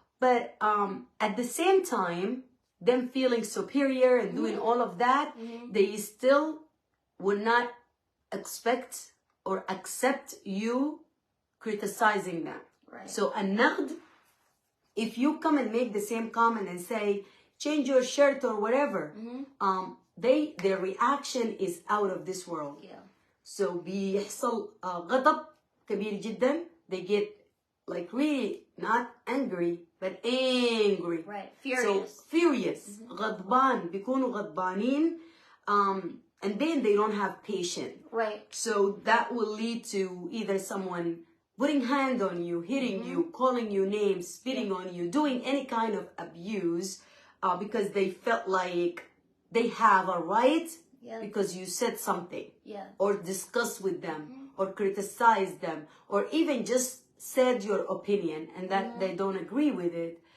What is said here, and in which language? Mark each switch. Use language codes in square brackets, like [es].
[en] But at the same time, them feeling superior and doing all of that, they still would not expect or accept you criticizing them. Right. So النقد, if you come and make the same comment and say, change your shirt or whatever, their reaction is out of this world. Yeah. [ar] So بيحصل غضب كبير جدا. [en] They get like really not angry, but angry. Right. Furious. So furious. [ar] غضبان. بيكونوا غضبانين. [en] And then they don't have patience. Right. So that will lead to either someone putting hand on you, hitting you, calling you names, spitting on you, doing any kind of abuse, because they felt like they have a right because you said something, or discussed with them, or criticized them, or even just said your opinion and that they don't agree with it.